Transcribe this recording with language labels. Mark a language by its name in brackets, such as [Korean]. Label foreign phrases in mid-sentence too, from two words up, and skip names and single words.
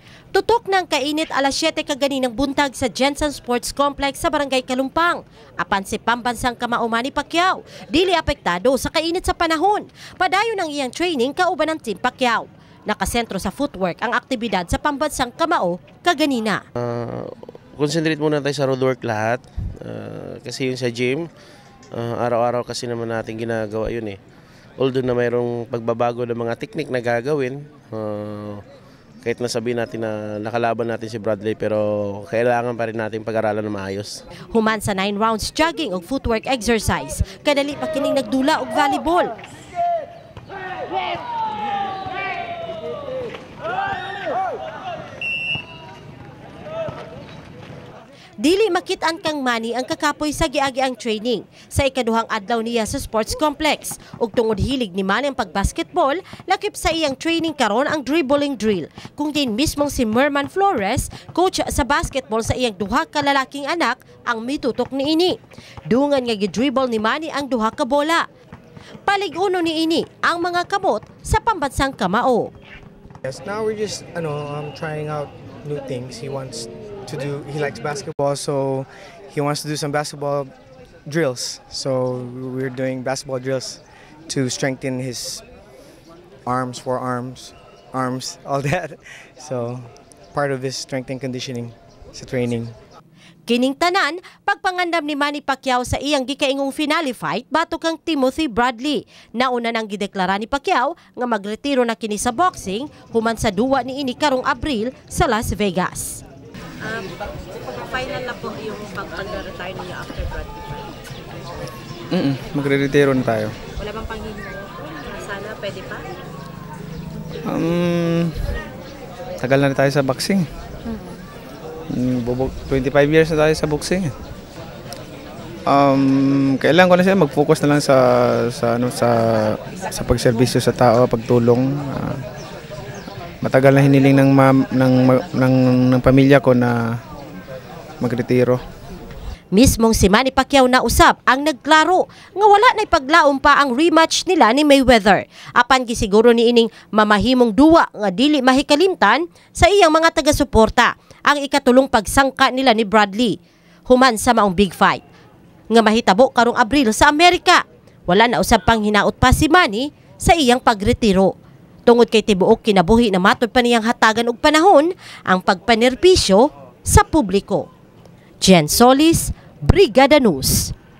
[Cebuano] Tutok ng kainit alas 7 kaganinang buntag sa Jensen Sports Complex sa Barangay Kalumpang. Apan si [Filipino] pambansang kamao [Cebuano] Manny Pacquiao, dili apektado sa kainit sa panahon. Padayon ang iyang training kauban ng Team Pacquiao. Nakasentro sa footwork ang aktibidad sa [Filipino] pambansang kamao [Cebuano] kaganina. [Filipino] Concentrate muna tayo sa roadwork lahat. Kasi yun sa gym, araw-araw kasi naman natin ginagawa yun eh. Although na mayroong pagbabago ng mga teknik na gagawin, kahit nasabihin natin na nakalaban natin si Bradley, pero kailangan pa rin natin pag-aralan na maayos. [Cebuano] Human sa 9 rounds jogging o [English] footwork exercise, [Cebuano] kadali pa kining nagdula og volleyball. Dili makit-an kang Manny ang kakapoy sa giagi-ang training sa ikaduhang adlaw niya sa sports complex. Ug tungod hilig ni Manny ang pagbasketball, lakip sa iyang training karon ang [English] dribbling drill. [Cebuano] Kung din mismong si Merman Flores, coach sa basketball sa iyang duha ka lalaking anak, ang mitutok niini. Dungan nga gidribble ni Manny ang duha ka bola. Palig-uno niini ang mga kamot sa [Filipino] pambansang kamao. [English] Yes, now we're just trying out new things. He likes basketball, so he wants to do some basketball drills. So we're doing basketball drills to strengthen his arms, forearms, arms, all that. So part of his strength and conditioning sa training. [Cebuano] Kining tanan, pagpangandam ni Manny Pacquiao sa iyang gikaingong finale fight batok kang Timothy Bradley. Nauna nang gideklara ni Pacquiao nga magretiro na kini sa boxing human sa duwa niini karong Abril sa Las Vegas. [Filipino] Final na po yung pag-retire niyo after Bradley fight? Magre-retiro na tayo. Wala bang panghihingi? Sana pwede pa? Tagal na tayo sa boxing. 25 years na tayo sa boxing. Kailangan ko na siya mag-focus na lang sa pagserbisyo sa tao, pagtulong. Matagal na hiniling ng pamilya ko na magretiro. [Cebuano] Mismong si Manny Pacquiao na usab ang nagklaro nga wala na ipaglaom pa ang rematch nila ni Mayweather. Apan gisiguro ni ining mamahimong duwa nga dili mahikalimtan sa iyang mga taga-suporta ang ikatulong pagsangka nila ni Bradley human sa maong [English] big fight [Cebuano] nga mahitabo karong Abril sa Amerika. Wala na usab pang hinaot pa si Manny sa iyang pagretiro. Tungod kay tibuok kinabuhi na matod pa niyang hatagan og panahon ang pagpanerbisyo sa publiko. Jen Solis, Brigada News.